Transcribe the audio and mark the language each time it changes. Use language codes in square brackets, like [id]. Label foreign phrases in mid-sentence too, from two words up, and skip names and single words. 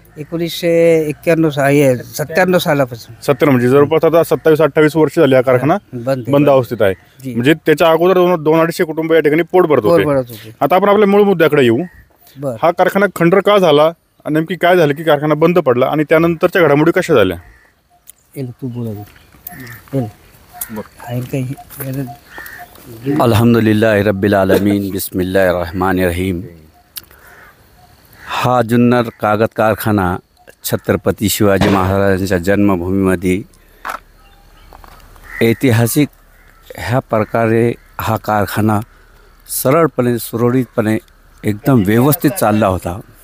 [mr] 1997 सालापासून। 70 म्हणजे जवळपास आता 27-28 वर्ष झाली हा कारखाना बंद अवस्थेत आहे। म्हणजे त्याच्या अगोदर 200-250 कुटुंब या ठिकाणी पोट भरत होते। आता आपण आपल्या मूळ मुद्द्याकडे येऊ। हा कारखाना खंडर का झाला, नेमकी काय झालं की कारखाना बंद पडला आणि त्यानंतरच्या घडामोडी कशा झाल्या? [ar] الحمد لله رب العالمين، بسم الله الرحمن الرحيم. [mr] हा जुन्नर कागद कारखाना छत्रपती शिवाजी महाराजांच्या जन्मभूमीमध्ये ऐतिहासिक ह्या प्रकारे हा कारखाना सरळपणे सुरळीतपणे एकदम व्यवस्थित चालला होता।